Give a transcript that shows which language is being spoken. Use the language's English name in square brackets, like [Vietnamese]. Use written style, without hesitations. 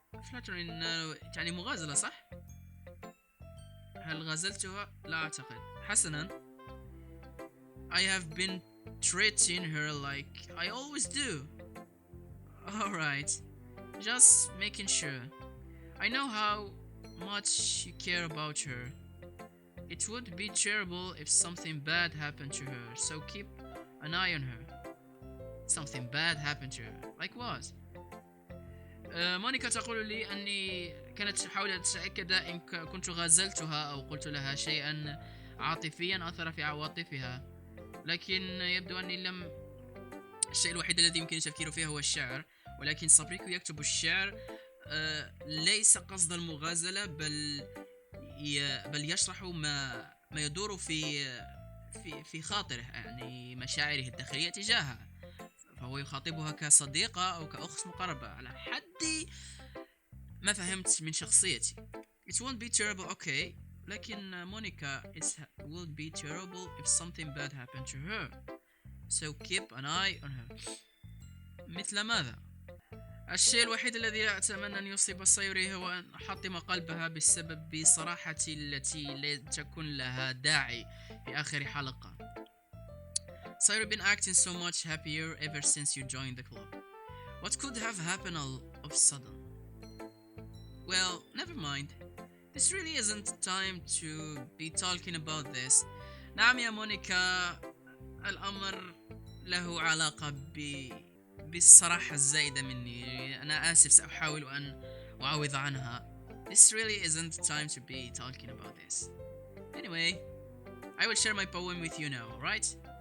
[Arabic] flattering يعني مغازلة صح؟ هل غازلتها؟ لا أعتقد. حسنا. [English] I have been treating her like I always do. Alright. Just making sure. I know how much you care about her. It would be terrible if something bad happened to her, so keep an eye on her. Something bad happened to her. Like what? [Arabic] مونيكا تقول لي أني كانت تحاول أن تتأكد إن كنت غازلتها أو قلت لها شيئا عاطفيا أثر في عواطفها، لكن يبدو أني لم. الشيء الوحيد الذي يمكن التفكير فيه هو الشعر، ولكن صبريكو يكتب الشعر ليس قصد المغازلة، بل يشرح ما يدور في خاطره، يعني مشاعره الداخلية تجاهها، فهو يخاطبها كصديقة أو كأخت مقربة على حد ما فهمت من شخصيتي. [English] It won't be terrible, okay. لكن Monica, it will be terrible if something bad happened to her. So keep an eye on her. [Arabic] مثل ماذا؟ الشيء الوحيد الذي أتمنى أن يصيب سايوري هو أن أحطم قلبها بسبب صراحتي التي لا تكون لها داعي في آخر حلقة. [English] Sayuri been acting so much happier ever since you joined the club. What could have happened all of a sudden? Well, never mind. This really isn't time to be talking about this. [Arabic] نعم يا مونيكا، الأمر له علاقة بالصراحة الزايدة مني. أنا آسف، سأحاول أن أعوض عنها. [English] This really isn't time to be talking about this. Anyway, I will share my poem with you now, alright?